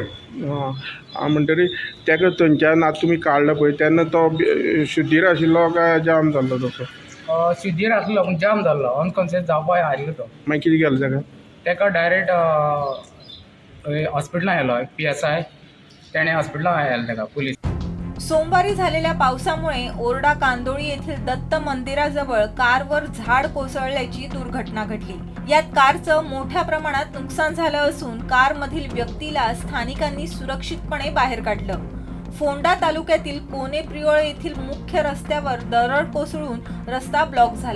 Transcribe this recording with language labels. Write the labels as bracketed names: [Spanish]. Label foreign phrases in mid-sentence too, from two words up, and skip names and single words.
[Konkani] म्हणटरी तेका थंयच्यान आतां तुमी काडलो पळय तेन्ना तो शुद्धीर आशिल्लो काय जाम जाल्लो तसो? शुद्धीर आसलो पूण जाम जाल्लो, अनकॉन्शियस जावपाक हारलो तो. मागीर कितें केलें ताका? ताका डायरेक्ट हॉस्पिटलांत व्हेलो. PSI तेणें हॉस्पिटलांत व्हेलो ताका पुलीस. [Marathi] सोमवारी झालेल्या पावसामुळे ओरडा कांदोळी येथील दत्त मंदिराजवळ कारवर झाड कोसळल्याची दुर्घटना घडली. यात कारचं मोठ्या प्रमाणात नुकसान झालं असून कारमधील व्यक्तीला स्थानिकांनी सुरक्षितपणे बाहेर काढलं. फोंडा तालुक्यातील कोने प्रियोळ येथील मुख्य रस्त्यावर दरड कोसळून रस्ता ब्लॉक झाला.